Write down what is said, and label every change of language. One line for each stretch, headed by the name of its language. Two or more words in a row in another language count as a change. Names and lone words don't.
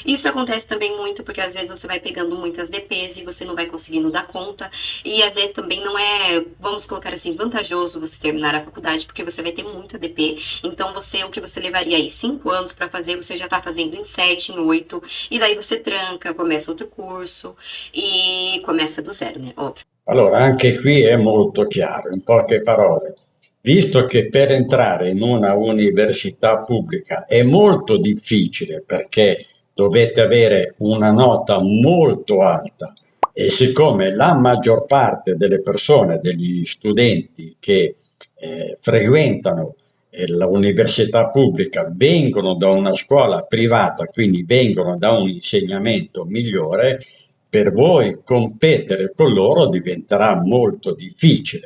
Portuguese: Isso acontece também muito porque às vezes você vai pegando muitas DPs e você não vai conseguindo dar conta, e às vezes também não é, vamos colocar assim, vantajoso você terminar a faculdade, porque você vai ter muita DP, então o que você levaria aí 5 anos para fazer, você já está fazendo em 7, em 8, e daí você tranca, começa outro curso, e começa do zero, né, óbvio.
Italian: Allora, anche qui è molto chiaro, in poche parole. Visto che per entrare in una università pubblica è molto difficile perché dovete avere una nota molto alta e siccome la maggior parte delle persone, degli studenti che frequentano l'università pubblica vengono da una scuola privata, quindi vengono da un insegnamento migliore, per voi competere con loro diventerà molto difficile.